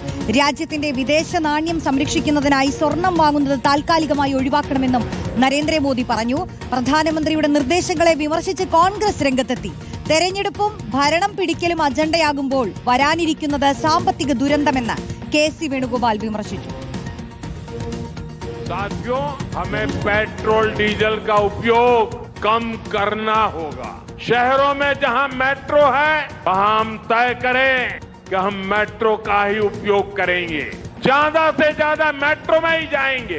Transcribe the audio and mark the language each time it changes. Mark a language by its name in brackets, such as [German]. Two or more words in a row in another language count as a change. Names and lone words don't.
[Malayalam] രാജ്യത്തിന്റെ വിദേശ നാണ്യം സംരക്ഷിക്കുന്നതിനായി സ്വർണം വാങ്ങുന്നത് താൽക്കാലികമായി ഒഴിവാക്കണമെന്നും നരേന്ദ്രമോദി പറഞ്ഞു. പ്രധാനമന്ത്രിയുടെ നിർദ്ദേശങ്ങളെ വിമർശിച്ച് കോൺഗ്രസ് രംഗത്തെത്തി. തെരഞ്ഞെടുപ്പും ഭരണം പിടിക്കലും അജണ്ടയാകുമ്പോൾ വരാനിരിക്കുന്നത് സാമ്പത്തിക ദുരന്തമെന്ന് കെ.സി. വേണുഗോപാൽ വിമർശിച്ചു. [Hindi] साथियों, हमें पेट्रोल डीजल का उपयोग कम करना होगा। शहरों में जहां मेट्रो है वहां हम तय करें कि हम मेट्रो का ही उपयोग करेंगे, ज्यादा से ज्यादा मेट्रो में ही जाएंगे।